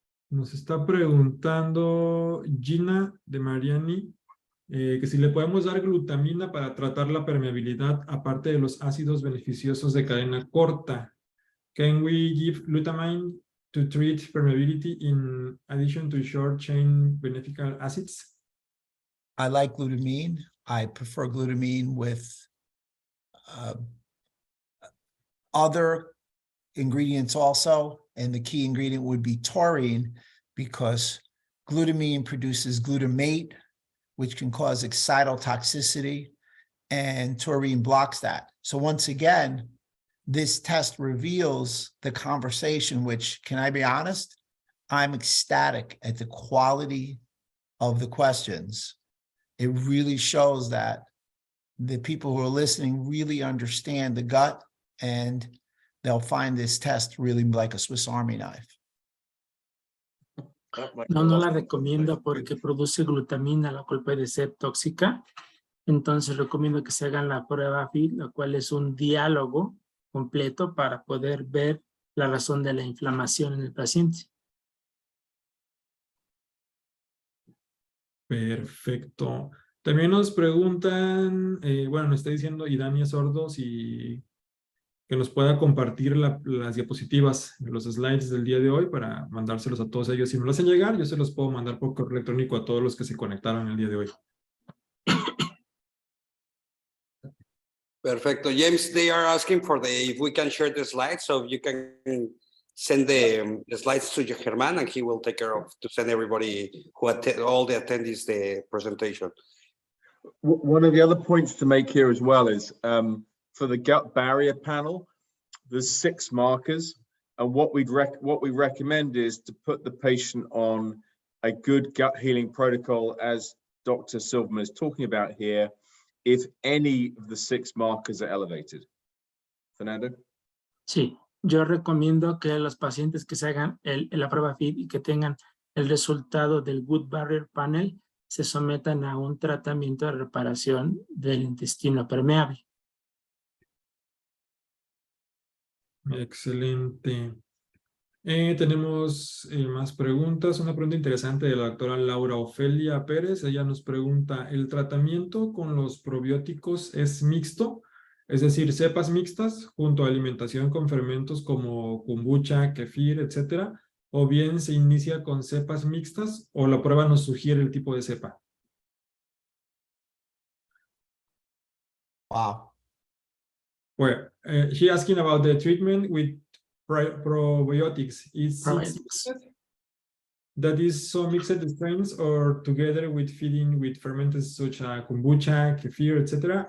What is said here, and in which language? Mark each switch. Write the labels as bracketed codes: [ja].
[es] Nos está preguntando Gina de Mariani que si le podemos dar glutamina para tratar la permeabilidad aparte de los ácidos beneficiosos de cadena corta. [en] Can we give glutamine to treat permeability in addition to short chain beneficial acids? I like glutamine. I prefer glutamine with other ingredients also, and the key ingredient would be taurine, because glutamine produces glutamate, which can cause excitotoxicity, and taurine blocks that. So once again, this test reveals the conversation, which, can I be honest? I'm ecstatic at the quality of the questions. It really shows that the people who are listening really understand the gut, and they'll find this test really like a Swiss Army knife. [es] No la recomiendo porque produce glutamina, la cual puede ser tóxica. Entonces recomiendo que se hagan la prueba FID, la cual es un diálogo completo para poder ver la razón de la inflamación en el paciente. Perfecto. También nos preguntan, bueno, nos está diciendo Idania Sordo si que nos pueda compartir las diapositivas, los slides del día de hoy para mandárselos a todos ellos. Si me lo hacen llegar, yo se los puedo mandar por correo electrónico a todos los que se conectaron el día de hoy. Perfecto. [en] James, they are asking for if we can share the slides, so you can send the slides to Germán, and he will take care of to send everybody all the attendees the presentation. One of the other points to make here as well is for the gut barrier panel, there's 6 markers, and what we recommend is to put the patient on a good gut healing protocol, as Dr. Silverman is talking about here, if any of the 6 markers are elevated. Fernando? [es] Sí, yo recomiendo que los pacientes que se hagan la prueba FIT y que tengan el resultado del Gut Barrier Panel se sometan a un tratamiento de reparación del intestino permeable. Excelente. Tenemos más preguntas. Una pregunta interesante de la doctora Laura Ofelia Pérez. Ella nos pregunta, ¿el tratamiento con los probióticos es mixto? Es decir, cepas mixtas junto a alimentación con fermentos como kombucha, kefir, etcétera. ¿O bien se inicia con cepas mixtas o la prueba nos sugiere el tipo de cepa? [en] Wow. Well, she asking about the treatment with probiotics. Is it mixed? That is so mixed strains or together with feeding with fermenters such as kombucha, kefir, etc.?